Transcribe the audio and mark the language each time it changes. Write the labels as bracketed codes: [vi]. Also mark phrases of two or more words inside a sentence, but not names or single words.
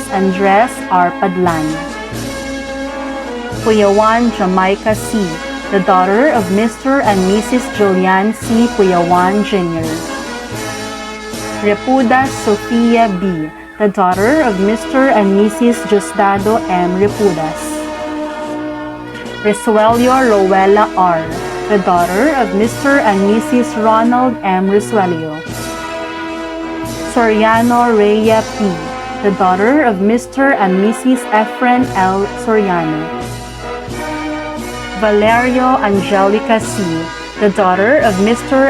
[en] Andres R. Padlan. Puyawan Jamaica C., the daughter of Mr. and Mrs. Julian C. Puyawan Jr. Repudas Sofia B., the daughter of Mr. and Mrs. Diosdado M. Repudas. Resuelio Rowella R., the daughter of Mr. and Mrs. Ronald M. Resuelio. Soriano Rhea P., the daughter of Mr. and Mrs. Efren L. Soriano. Valerio Angelica C., the daughter of Mr.